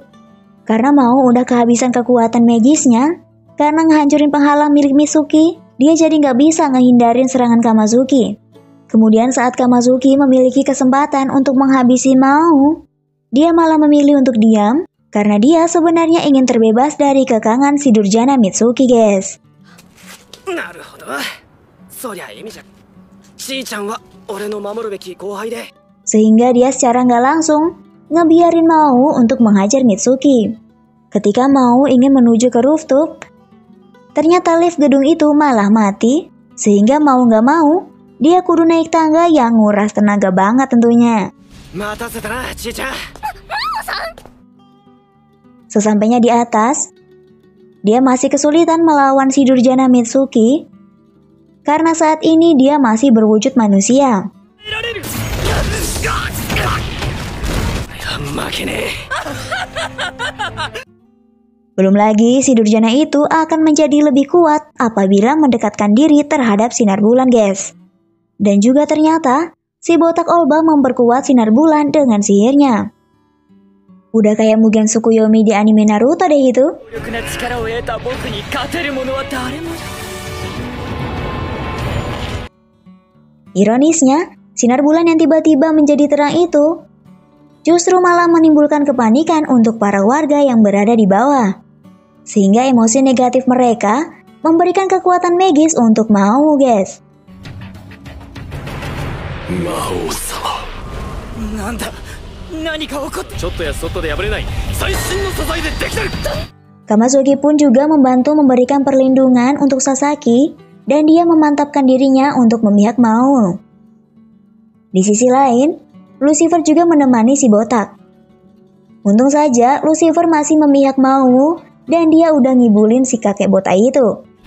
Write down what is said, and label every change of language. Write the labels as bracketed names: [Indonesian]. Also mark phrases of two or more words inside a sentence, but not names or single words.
[Indonesian] Karena Mao udah kehabisan kekuatan magisnya, karena ngehancurin penghalang milik Mitsuki, dia jadi nggak bisa ngehindarin serangan Kamazuki. Kemudian saat Kamazuki memiliki kesempatan untuk menghabisi Mao, dia malah memilih untuk diam Karena dia sebenarnya ingin terbebas dari kekangan si Durjana Mitsuki, guys. [Japanese] なるほど。そりゃ意味じゃ。ちーちゃんは俺の守るべき後輩で。 [Indonesian] Sehingga dia secara nggak langsung ngebiarin Mao untuk menghajar Mitsuki. Ketika Mao ingin menuju ke rooftop, ternyata lift gedung itu malah mati, sehingga mau nggak mau, dia kudu naik tangga yang nguras tenaga banget tentunya. [Japanese] 待たせたな、ちーちゃん。 [Indonesian] Sesampainya di atas, dia masih kesulitan melawan si Durjana Mitsuki karena saat ini dia masih berwujud manusia. [Japanese] 負けねえ。 [Indonesian] Belum lagi si Durjana itu akan menjadi lebih kuat apabila mendekatkan diri terhadap sinar bulan, guys. Dan juga ternyata si botak Olba memperkuat sinar bulan dengan sihirnya. Udah kayak Mugen Tsukuyomi di anime Naruto deh itu. Ironisnya, sinar bulan yang tiba-tiba menjadi terang itu justru malah menimbulkan kepanikan untuk para warga yang berada di bawah. Sehingga emosi negatif mereka memberikan kekuatan magis untuk Mao, guys. [Japanese] 魔王様。なんだ。何か起こってちょっとやそっとで破れない最新の素材でできてる。 [Indonesian] Kamazuki pun juga membantu memberikan perlindungan untuk Sasaki dan dia memantapkan dirinya untuk memihak Mao. Di sisi lain, Lucifer juga menemani si botak. Untung saja Lucifer masih memihak Mao dan dia udah ngibulin si kakek botak itu.